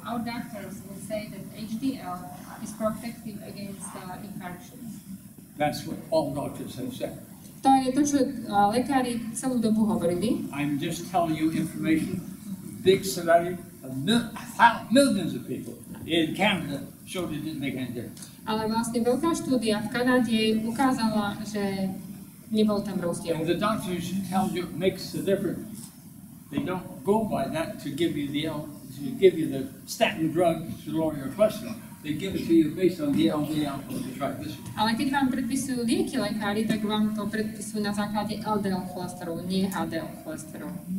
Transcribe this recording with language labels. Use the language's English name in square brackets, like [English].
[English] Our doctors will say that HDL is protective against infarctions. That's what all doctors have said. [Slovak] To je to, čo lekári celú dobu hovorili. [English] I'm just telling you information. Big study of millions of people in Canada showed it didn't make any difference. [Slovak] Ale vlastne veľká štúdia v Kanade ukázala, že nebol tam rozdiel. [English] And the doctors tell you it makes a difference. They don't go by that to give you the statin drug to lower your cholesterol. They give it to you based on the LDL triglycerides. [Slovak] Ale keď vám predpisujú lieky lekári, tak vám to predpisujú na základe LDL cholesterolu, nie HDL cholesterolu.